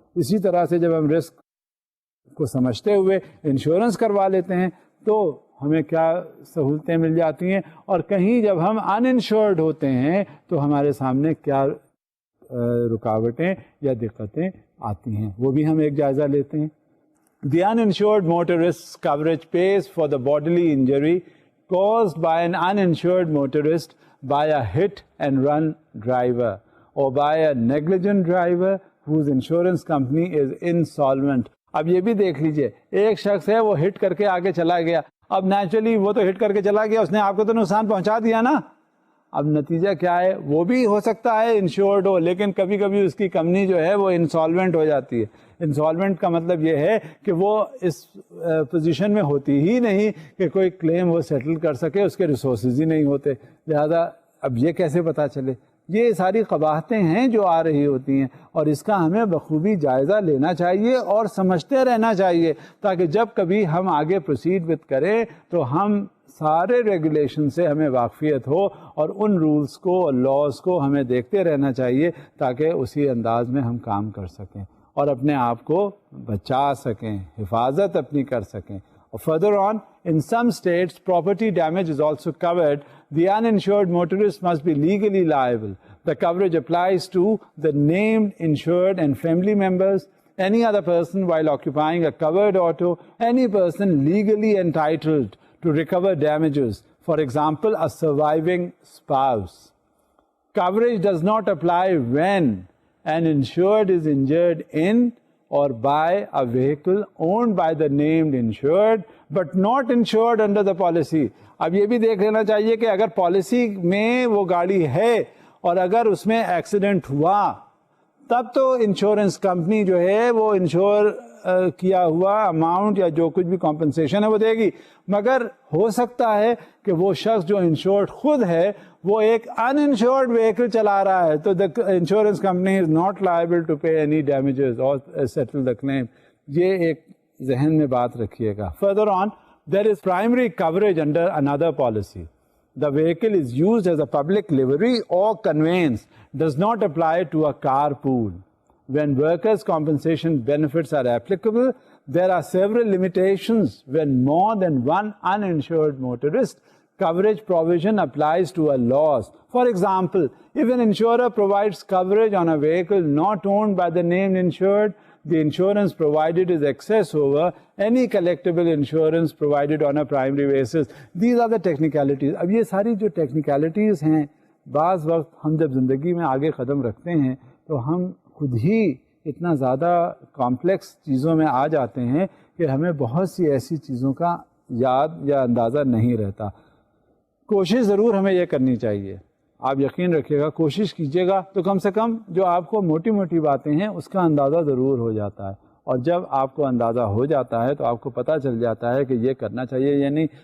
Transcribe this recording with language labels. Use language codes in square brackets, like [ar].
[ur] اسی طرح سے جب ہم رسک کو سمجھتے ہوئے انشورنس کروا لیتے ہیں تو ہمیں کیا سہولتیں مل جاتی ہیں, اور کہیں جب ہم ان انشورڈ ہوتے ہیں تو ہمارے سامنے کیا رکاوٹیں یا دقتیں آتی ہیں, وہ بھی ہم ایک جائزہ لیتے ہیں. [en] The uninsured motorist's coverage pays for the bodily injury caused by an uninsured motorist by a hit and run driver or by a negligent driver whose insurance company is insolvent. [ur] اب یہ بھی دیکھ لیجئے, ایک شخص ہے وہ ہٹ کر کے آگے چلا گیا, اب نیچرلی وہ تو ہٹ کر کے چلا گیا, اس نے آپ کو تو نقصان پہنچا دیا نا. اب نتیجہ کیا ہے, وہ بھی ہو سکتا ہے انشورڈ ہو, لیکن کبھی کبھی اس کی کمپنی جو ہے وہ انسالوینٹ ہو جاتی ہے. انسالوینٹ کا مطلب یہ ہے کہ وہ اس پوزیشن میں ہوتی ہی نہیں کہ کوئی کلیم وہ سیٹل کر سکے, اس کے ریسورسز ہی نہیں ہوتے, لہذا اب یہ کیسے پتہ چلے. یہ ساری قباحتیں ہیں جو آ رہی ہوتی ہیں, اور اس کا ہمیں بخوبی جائزہ لینا چاہیے اور سمجھتے رہنا چاہیے تاکہ جب کبھی ہم آگے پروسیڈ وتھ کریں تو ہم سارے ریگولیشن سے ہمیں واقفیت ہو, اور ان رولز کو اور لاز کو ہمیں دیکھتے رہنا چاہیے تاکہ اسی انداز میں ہم کام کر سکیں اور اپنے آپ کو بچا سکیں, حفاظت اپنی کر سکیں. [en] Further on, in some states, property damage is also covered. The uninsured motorist must be legally liable. The coverage applies to the named insured and family members, any other person while occupying a covered auto, any person legally entitled to recover damages, for example, a surviving spouse. Coverage does not apply when an insured is injured in or by a vehicle owned by the named insured but not insured under the policy. [ur] اب یہ بھی دیکھ لینا چاہیے کہ اگر policy میں وہ گاڑی ہے اور اگر اس میں ایکسیڈنٹ ہوا تب تو انشورنس کمپنی جو ہے وہ انشور کیا ہوا اماؤنٹ یا جو کچھ بھی کمپنسیشن ہے وہ دے گی, مگر ہو سکتا ہے کہ وہ شخص جو انشورڈ خود ہے وہ ایک ان انشورڈ وہیکل چلا رہا ہے, تو [en] the insurance company is not liable to pay any damages or settle the claim. [ur] یہ ایک ذہن میں بات رکھیے گا. [en] Further on, there is primary coverage under another policy. The vehicle is used as a public livery or conveyance, does not apply to a carpool. When workers' compensation benefits are applicable, there are several limitations when more than one uninsured motorist. Coverage provision applies to a loss. For example, if an insurer provides coverage on a vehicle not owned by the named insured, the insurance provided is excess over any collectible insurance provided on a primary basis. These are the technicalities. [ur] اب یہ ساری جو technicalities ہیں, بعض وقت ہم جب زندگی میں آگے قدم رکھتے ہیں تو ہم خود ہی اتنا زیادہ کمپلیکس چیزوں میں آ جاتے ہیں کہ ہمیں بہت سی ایسی چیزوں کا یاد یا اندازہ نہیں رہتا. کوشش ضرور ہمیں یہ کرنی چاہیے, آپ یقین رکھیے گا, کوشش کیجیے گا تو کم سے کم جو آپ کو موٹی موٹی باتیں ہیں اس کا اندازہ ضرور ہو جاتا ہے, اور جب آپ کو اندازہ ہو جاتا ہے تو آپ کو پتہ چل جاتا ہے کہ یہ کرنا چاہیے یا نہیں.